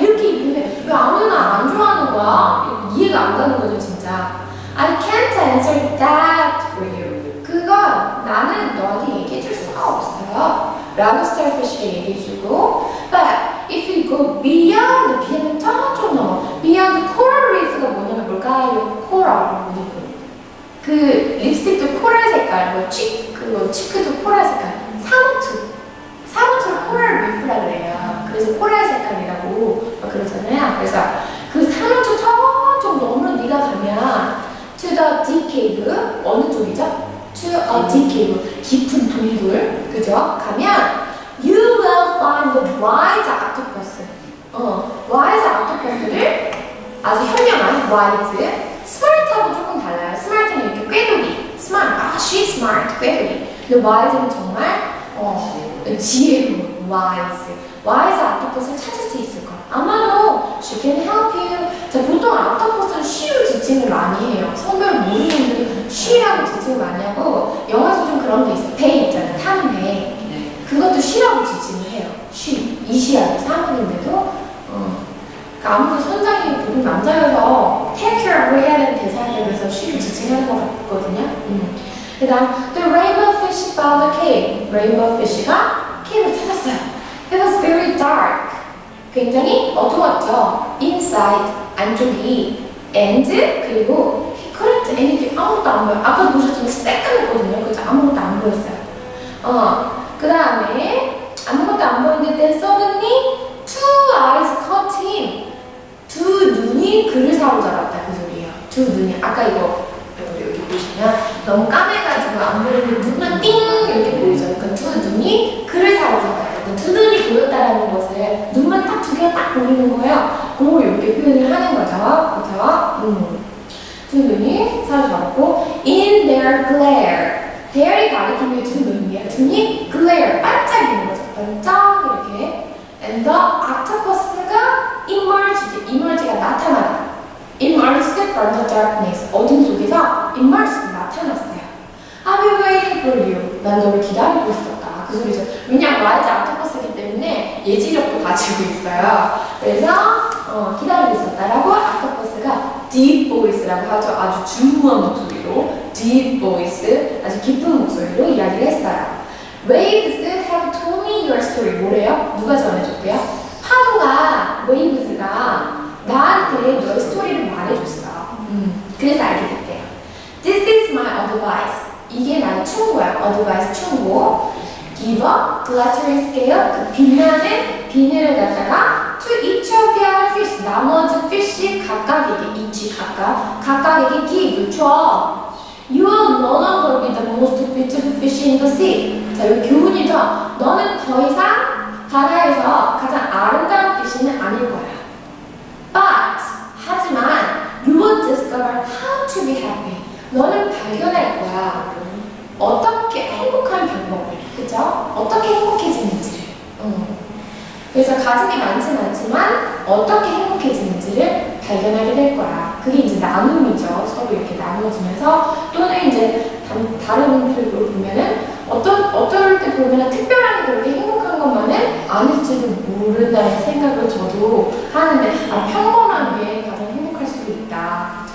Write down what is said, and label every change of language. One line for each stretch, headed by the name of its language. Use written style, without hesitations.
Korean: 이렇게 입는데 왜 아무나 안 좋아하는 거야? 이해가 안 가는 거죠, 진짜.
English: I can't answer that for you.
Korean: 그건 나는 너한테 얘기해 줄 수가 없어요. 라고 Starfish가 얘기해주고,
English: but if you go beyond, beyond
Korean: 저쪽 넘어, beyond coral reef가 뭐냐면 뭘까요? coral reef. 그 립스틱도 코랄 색깔, 뭐 치크도 코랄 색깔, 사무처럼 코랄 리프라 그래요. 그래서 코랄 색깔이라고 막 그러잖아요. 그래서 그 사무처 저쪽 너머로 네가 가면
English: to the deep cave
Korean: 어느 쪽이죠?
English: to a deep cave
Korean: 깊은 동굴 그죠? 가면
English: you will find the wise octopus.
Korean: wise octopus를 아주 현명한 wise. smart하고 조금 달라요. smart는 이렇게 꾀돌이. smart. she's smart. 꾀돌이. 근데 wise는 정말 지혜로운 wise. wise octopus를 찾을 수 있을 거예요. 아마도
English: she can help you.
Korean: 자, 보통 octopus는 she로 지칭을 많이 해요. 성별을 모르는 분들이 she라고 지칭을 많이 하고 영어에서 좀 그런 게 있어요. 배 있잖아요. 타는 배. 그것도 she라고 지칭을 해요. she. 이시하고 사문인데도 그러니까 아무튼 선장이 보통 남자여서 take care of 해야 되는 대사에 대해서 she를 지칭하는 것 같거든요. 그 다음
English: the rainbow fish found a cave.
Korean: rainbow fish가 cave를 찾았어요.
English: It was very dark.
Korean: 굉장히 어두웠죠. inside 안쪽이 and 그리고
English: he couldn't anything
Korean: 아무것도 안 보여. 아까도 보셨지만 새까맸거든요. 그래서 아무것도 안 보였어요. 그 다음에 아무것도 안 보였는데
English: suddenly two eyes caught him.
Korean: 두 눈이 그를 사로잡았다 그 소리예요. 두 눈이 아까 이거 여기 보시면 너무 까매가지고 안 보이는데 눈만 띵 이렇게 보이죠. 그러니까 두 눈이 그를 사로잡았다. 두 눈이 보였다라는 것을 눈만 딱 두 개가 딱 보이는 거예요. 그걸 이렇게 표현을 하는 거죠. 그렇죠? 두 눈이 사로잡았고
English: in their glare.
Korean: there이 가리키는 두 눈이에요. 두 눈이 glare 반짝이는 거죠. 반짝 이렇게. And the octopus가 emerge가 나타나다.
English: emerged from the darkness.
Korean: 어둠 속에서 emerged 나타났어요.
English: I've been waiting for you.
Korean: 난 너를 기다리고 있었다. 그 소리죠. 왜냐면 와이즈 octopus이기 때문에 예지력도 가지고 있어요. 그래서 기다리고 있었다라고 octopus가 deep voice라고 하죠. 아주 중후한 목소리로 deep voice, 아주 깊은 목소리로 이야기를 했어요.
English: Waves have told me your story.
Korean: 뭐래요? 누가 전해줬대요? 파도가, waves가 나한테 너의 스토리를 말해줬어. 그래서 알게 됐대요.
English: This is my advice.
Korean: 이게 나의 충고야.
English: advice 충고. Give a glittering scale.
Korean: 그 빛나는 비늘을 갖다가
English: to each of the other fish.
Korean: 나머지 fish 각각에게 each 각각에게 give 줘.
English: You will no longer be the most beautiful fish in the sea.
Korean: 자, 여기 교훈이죠. 너는 더 이상 바다에서 가장 아름다운 피쉬는 아닐 거야.
English: But 하지만 you will discover how to be happy.
Korean: 너는 발견할 거야. 어떻게 행복한 방법을, 그죠? 어떻게 행복해지는지를. 그래서 가진 게 많진 않지만 어떻게 행복해지는지를 발견하게 될 거야. 그게 이제 나눔이죠. 서로 이렇게 나눠지면서 또는 이제 다른 분들을 보면은 어떨 때 보면은 특별하게 그렇게 행복한 것만은 아닐지도 모른다는 생각을 저도 하는데 평범하게 가장 행복할 수도 있다.